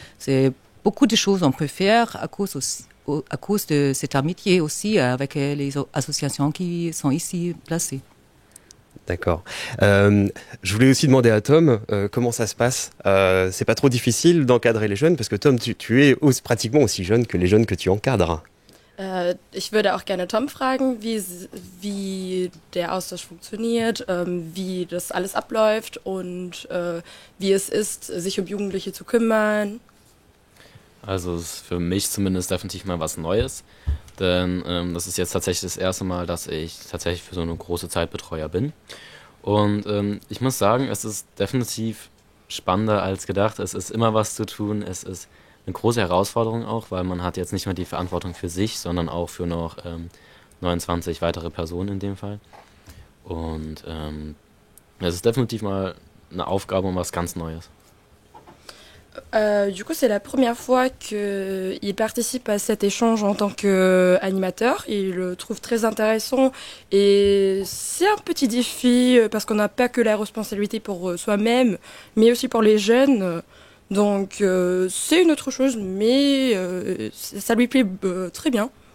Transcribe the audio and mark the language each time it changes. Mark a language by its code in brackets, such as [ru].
[fr] C'est beaucoup de choses qu'on peut faire à cause de cette amitié aussi avec les associations qui sont ici placées. D'accord. Je voulais aussi demander à Tom comment ça se passe. C'est pas trop difficile d'encadrer les jeunes parce que Tom, tu es pratiquement aussi jeune que les jeunes que tu encadres. [de] Ich würde auch gerne Tom fragen, wie der Austausch funktioniert, wie das alles abläuft und wie es ist, sich Jugendliche zu kümmern. Also es ist für mich zumindest definitiv mal was Neues, denn das ist jetzt tatsächlich das erste Mal, dass ich tatsächlich für so eine große Zeit Betreuer bin. Und ich muss sagen, es ist definitiv spannender als gedacht. Es ist immer was zu tun, es ist eine große Herausforderung auch, weil man hat jetzt nicht mehr die Verantwortung für sich, sondern auch für noch 29 weitere Personen in dem Fall. Und es ist definitiv mal eine Aufgabe und was ganz Neues. [fr] Du coup, c'est la première fois qu'il participe à cet échange en tant qu'animateur. Il le trouve très intéressant et c'est un petit défi parce qu'on n'a pas que la responsabilité pour soi-même, mais aussi pour les jeunes. Donc c'est une autre chose, mais ça lui plaît très bien.